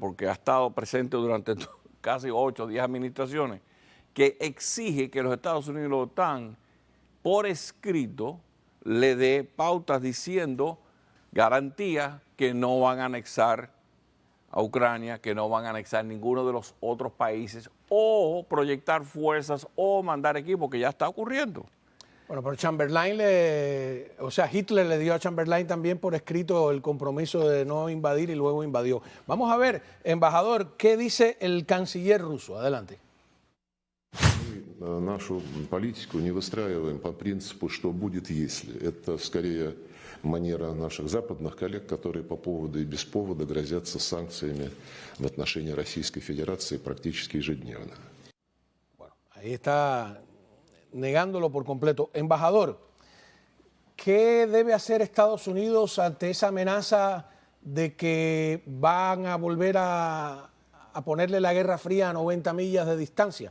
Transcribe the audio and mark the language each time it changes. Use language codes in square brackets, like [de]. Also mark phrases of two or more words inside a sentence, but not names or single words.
[es] porque ha estado presente durante casi 8 o 10 administraciones, que exige que los Estados Unidos y la OTAN, por escrito, le dé pautas diciendo garantías que no van a anexar a Ucrania, que no van a anexar ninguno de los otros países, o proyectar fuerzas o mandar equipos, que ya está ocurriendo. Bueno, pero Chamberlain, Hitler le dio a Chamberlain también por escrito el compromiso de no invadir y luego invadió. Vamos a ver, embajador, ¿qué dice el canciller ruso? Adelante. [ru] Нашу политику не выстраиваем по принципу, что будет, если. Это скорее манера наших западных коллег, которые по поводу и без повода грозятся санкциями в отношении Российской Федерации практически ежедневно. [es] Bueno, ahí está negándolo por completo. Embajador, ¿qué debe hacer Estados Unidos ante esa amenaza de que van a volver a ponerle la Guerra Fría a 90 millas de distancia?